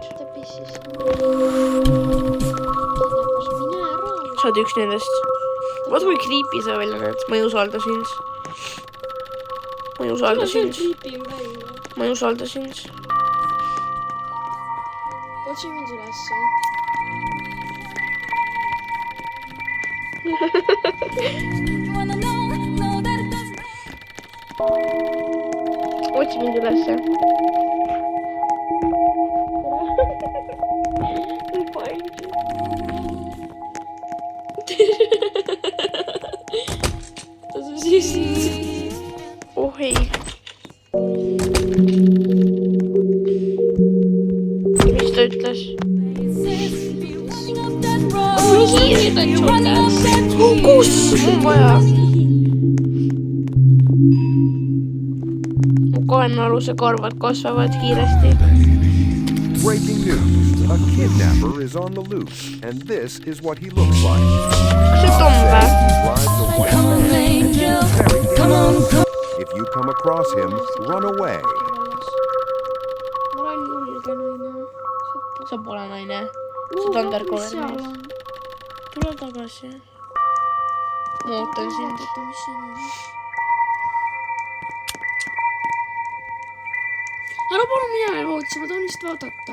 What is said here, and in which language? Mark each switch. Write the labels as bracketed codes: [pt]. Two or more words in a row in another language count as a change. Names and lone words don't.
[et] Ta pissis. Mine ära. Sa oled üks nendest. Vaata kui creepy sa välja näed. Ma ei usalda sind. Ma ei usalda sind. Kliipin välja. Ma ei usalda sind. otsi mind ülesse. [en] You wanna know that it doesn't [et] otsi mind ülesse. Oh ei. Mis ta ütles? Kus on vaja? Mu kaenaluse karvad kasvavad kiiresti. [en] Breaking news. A kidnapper is on the loose, and this is what he looks like. [et] Kas see Tom või? [en] Drives a white come on, van. angel. Very Come on, come If you come across him, run away. [et] Ma olen julge naine. Sa pole naine. Sa oled undercover mees. Tule tagasi. Ma ootan sind. Vaadata, mis siin on. Ära palun mine veel vootsi, ma tahan lihtsalt vaadata.